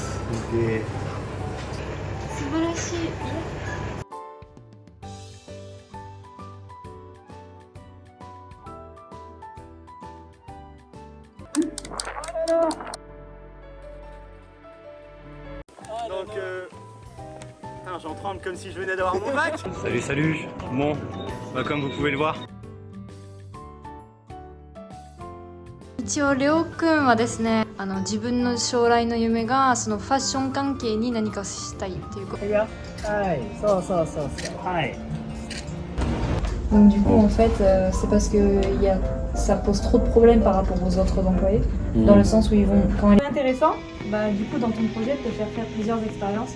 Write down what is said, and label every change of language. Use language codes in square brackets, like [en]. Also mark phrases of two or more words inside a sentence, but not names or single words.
[ja] で素晴らしい。 [fr] Donc, putain, j'en tremble comme si je venais d'avoir mon bac. Salut, salut. Bon, bah, comme vous pouvez le voir. [ja] 一応レオくんはですね、自分の将来の夢がそのファッション関係に何かしたいっていうこと。はい、そうそうそうそう。はい。 [fr] Donc du coup en fait c'est parce que ça pose trop de problèmes par rapport aux autres employés, dans le sens où ils vont quand c'est intéressant, bah du coup dans ton projet de te faire plusieurs expériences.